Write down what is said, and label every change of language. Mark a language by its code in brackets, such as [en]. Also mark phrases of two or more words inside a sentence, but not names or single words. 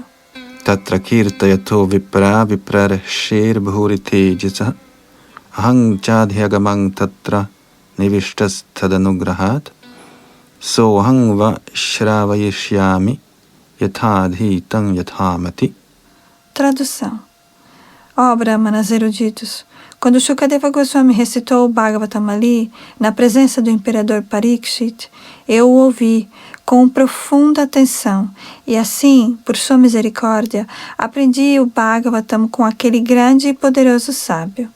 [sa] तत्र कीर्तयतो विप्रा विप्रर्षिर्भूरितेजसः अहं चाध्यगमं तत्र निविष्टस्तदनुग्रहात् सोऽहं वः श्रावयिष्यामि यथाधीतं यथामति. [pt] Tradução. Ó Brahmanas eruditos, quando Shukadeva Goswami recitou o Bhagavatam ali, na presença do imperador Parikshit, eu o ouvi com profunda atenção e assim, por sua misericórdia, aprendi o Bhagavatam com aquele grande e poderoso sábio.